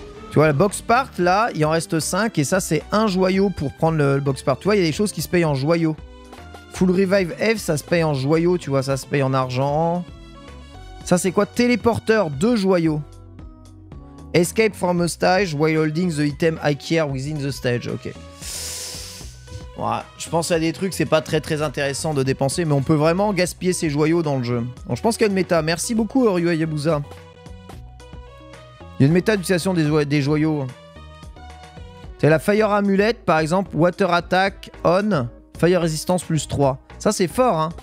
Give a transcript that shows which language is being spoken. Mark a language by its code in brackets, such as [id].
[fr] Tu vois, la box part, là, il en reste 5. Et ça, c'est 1 joyau pour prendre le box part. Tu vois, il y a des choses qui se payent en joyaux. Full Revive F, ça se paye en joyaux, tu vois, ça se paye en argent. Ça, c'est quoi? Téléporteur, 2 joyaux. [en] Escape from a stage while holding the item IKEA within the stage. [fr] Ok. Voilà. Je pense à des trucs, c'est pas très intéressant de dépenser, mais on peut vraiment gaspiller ses joyaux dans le jeu. Donc je pense qu'il y a une méta. Merci beaucoup, Ryu Yabusa. Il y a une méta d'utilisation des joyaux. C'est la Fire Amulet, par exemple, Water Attack on, Fire Resistance plus 3. Ça, c'est fort, hein.